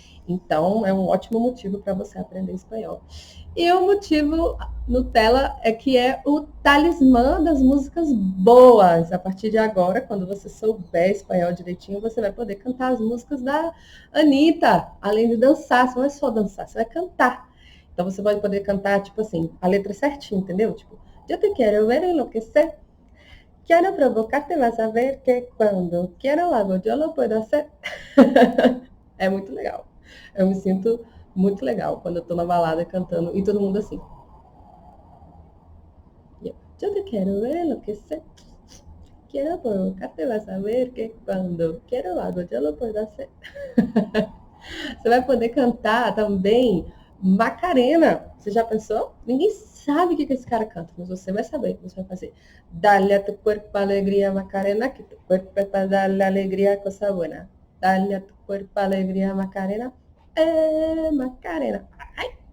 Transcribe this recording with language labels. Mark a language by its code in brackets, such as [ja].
[pt] Então, é um ótimo motivo para você aprender espanhol. E o motivo Nutella é que é o talismã das músicas boas. A partir de agora, quando você souber espanhol direitinho, você vai poder cantar as músicas da Anitta, além de dançar. Você não é só dançar, você vai cantar. Então, você vai poder cantar, tipo assim, a letra certinha, entendeu? Tipo, eu te quero ver enlouquecer. [es] Quiero provocarte, vas a ver que cuando quiero algo, yo lo puedo hacer. [pt] É muito legal. Eu me sinto muito legal quando eu tô na balada cantando e todo mundo assim. Eu te quero ver enlouquecer. [es] Quiero provocarte, vas a ver que cuando quiero algo, yo lo puedo hacer. [pt] Você vai poder cantar também Macarena. Você já pensou? Ninguém sabe o que esse cara canta, mas você vai saber. Você vai fazer [es] Dale a tu cuerpo alegría Macarena, [pt] que tu cuerpo é para [es] darle alegría, cosa buena. Dale a tu cuerpo alegría Macarena, Macarena. Ai.